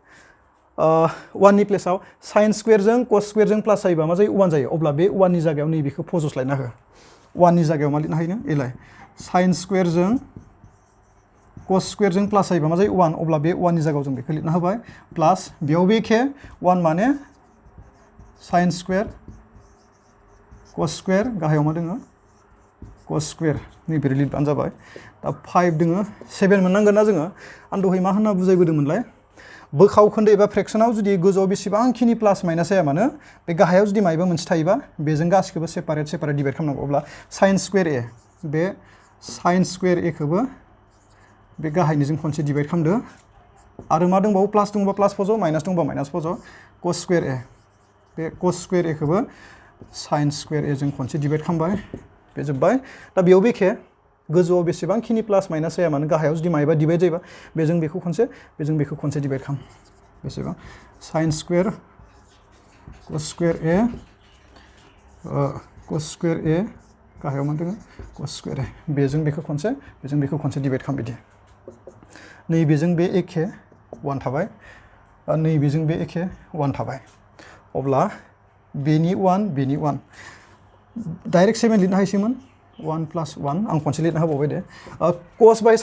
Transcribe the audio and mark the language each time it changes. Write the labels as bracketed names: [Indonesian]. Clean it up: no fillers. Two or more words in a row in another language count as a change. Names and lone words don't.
[Bodo] 1 नि प्लेसआव [English] sin squarejon cos squarejon plus [Bodo] जायोबा मा जायो 1 जायो अब्ला बे 1 नि जायगायाव नैबेखौ फज'स्लायना हो 1 नि जायगायाव मा लिरनो हायो एलाय [English] sin squarejon cos squarejon plus [Bodo] जायोबा मा जायो 1 अब्ला बे 1 नि जायगायाव जों बेखौ लिरना होबाय प्लास बेयावबो एखे 1 माने [English] sin square cos square [Bodo] गाहायाव मा दङ [English] cos square [Bodo] नैबोरै लिरबानो जाबाय दा 5 दङ 7 मोननांगोन ना जोङो आं दहाय मा होनना बुजायबोदोंमोनलाय बोखाव खोन्दो एबा फ्रेक्सनाव जुदि गोजौआव बेसेबांखिनि प्लास माइनास जाया मानो बे गाहायाव जुदि मायबा मोनसे थायोबा बेजों गासिखौबो [English] separate divide [Bodo] खालामनांगौ अब्ला [English] sin square [Bodo] a बे [English] sin square a [Bodo] खौबो बे गाहायनिजों खनसे डिभाइड खालामदो आरो मा दंबावो प्लास दंबा प्लास फज' माइनास दंबा माइनास फज' [English] cos square a [Bodo] बे [English] cos square a [Bodo] खौबो [English] sin square a [Bodo] जों खनसे डिभाइड खालामबाय बे जोब्बाय दा बेयावबो एखे गोजौआव बेसेबांखिनि प्लास माइनास जाया मानो गाहायाव जुदि मायबा डिभाइड जायोबा बेजों बेखौ खनसे डिभाइड खालाम बेसेबां [English] sine square cos square [Bodo] ए गाहायाव मा दङ [English] cos square a [Bodo] बेजों बेखौ खनसे डिभाइड खालाम बिदि नैबेजों बे एखे 1 थाबाय नैबेजों बे एखे 1 थाबाय अब्ला बेनि 1 डाइरेक्ट 7 लिरनो हायोमोन 1 + 1 आं खनसे लिरनो होबावबाय दे कस बाय